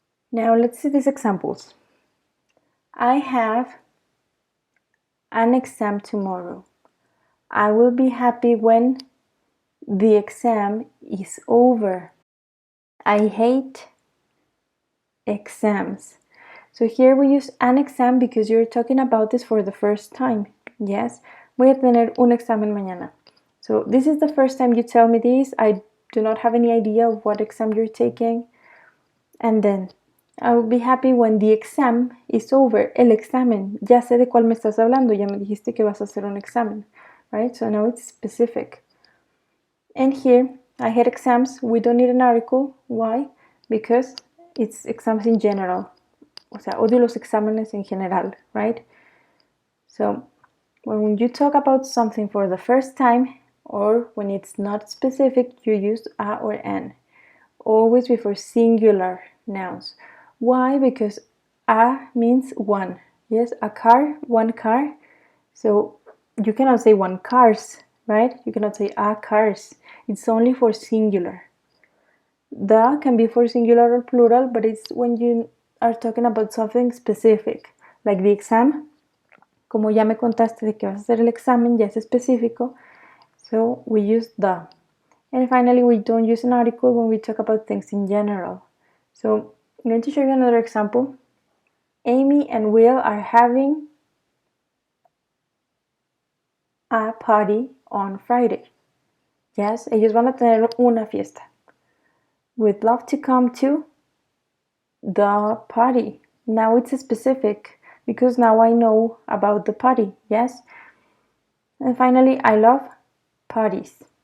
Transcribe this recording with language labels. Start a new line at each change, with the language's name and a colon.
English: Now let's see these examples. I have an exam tomorrow. I will be happy when the exam is over. I hate exams. So here we use an exam because you're talking about this for the first time. Yes,
Spanish: voy a tener un examen mañana.
English: So this is the first time you tell me this. I do not have any idea of what exam you're taking. And then, I will be happy when the exam is over.
Spanish: El examen. Ya sé de cuál me estás hablando. Ya me dijiste que vas a hacer un examen.
English: Right? So now it's specific. And here, I hate exams. We don't need an article. Why? Because it's exams in general.
Spanish: O sea, odio los exámenes en general,
English: right? So, when you talk about something for the first time, or when it's not specific, you use a or an. Always before singular nouns. Why? Because a means one. Yes, a car, one car. So you cannot say one cars, right? You cannot say a cars. It's only for singular. The can be for singular or plural, but it's when you are talking about something specific, like the exam.
Spanish: Como ya me contaste de que vas a hacer el examen, ya es específico.
English: So we use the. And finally, we don't use an article when we talk about things in general. So I'm going to show you another example. Amy and Will are having a party on Friday. Yes,
Spanish: ellos van a tener una fiesta.
English: We'd love to come to the party. Now it's specific because now I know about the party. Yes. And finally, I love parties.